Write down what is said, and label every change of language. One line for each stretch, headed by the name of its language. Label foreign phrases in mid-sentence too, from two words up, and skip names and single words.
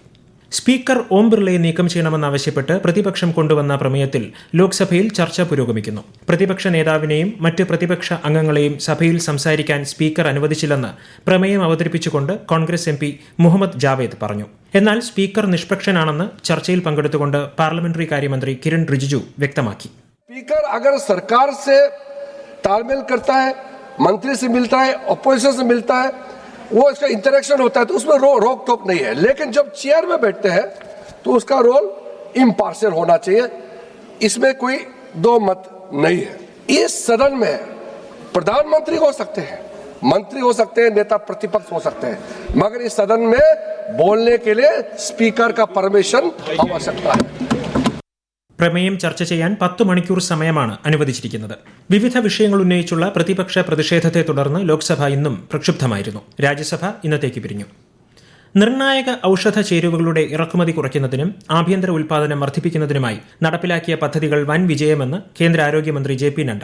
Malayalam: സ്പീക്കർ ഓം ബിർളയെ നീക്കം ചെയ്യണമെന്നാവശ്യപ്പെട്ട് പ്രതിപക്ഷം കൊണ്ടുവന്ന പ്രമേയത്തിൽ ലോക്സഭയിൽ ചർച്ച പുരോഗമിക്കുന്നു. പ്രതിപക്ഷ നേതാവിനെയും മറ്റ് പ്രതിപക്ഷ അംഗങ്ങളെയും സഭയിൽ സംസാരിക്കാൻ സ്പീക്കർ അനുവദിച്ചില്ലെന്ന് പ്രമേയം അവതരിപ്പിച്ചുകൊണ്ട് കോൺഗ്രസ് MP മുഹമ്മദ് ജാവേദ് പറഞ്ഞു. എന്നാൽ സ്പീക്കർ നിഷ്പക്ഷനാണെന്ന് ചർച്ചയിൽ പങ്കെടുത്തുകൊണ്ട് പാർലമെന്ററി കാര്യമന്ത്രി കിരൺ റിജിജു വ്യക്തമാക്കി.
Hindi: स्पीकर अगर सरकार से तालमेल करता है, मंत्री से मिलता है, ऑपोजिशन से मिलता है, वो इसका इंटरेक्शन होता है तो उसमें रोक टोक नहीं है. लेकिन जब चेयर में बैठते हैं तो उसका रोल इम्पार्शियल होना चाहिए. इसमें कोई दो मत नहीं है. इस सदन में प्रधानमंत्री हो सकते हैं, मंत्री हो सकते हैं, नेता प्रतिपक्ष हो सकते हैं, मगर इस सदन में बोलने के लिए स्पीकर का परमिशन आवश्यकता है.
Malayalam: പ്രമേയം ചർച്ച ചെയ്യാൻ 10 മണിക്കൂർ സമയമാണ് അനുവദിച്ചിരിക്കുന്നത്. വിവിധ വിഷയങ്ങൾ ഉന്നയിച്ചുള്ള പ്രതിപക്ഷ പ്രതിഷേധത്തെ തുടർന്ന് ലോക്സഭ ഇന്നും പ്രക്ഷുബ്ധമായിരുന്നു. രാജ്യസഭ ഇന്നത്തേക്ക് പിരിഞ്ഞു. നിർണായക ഔഷധ ചേരുവകളുടെ ഇറക്കുമതി കുറയ്ക്കുന്നതിനും ആഭ്യന്തര ഉൽപ്പാദനം വർദ്ധിപ്പിക്കുന്നതിനുമായി നടപ്പിലാക്കിയ പദ്ധതികൾ വൻ വിജയമെന്ന് കേന്ദ്ര ആരോഗ്യമന്ത്രി JP നഡ്ഡ.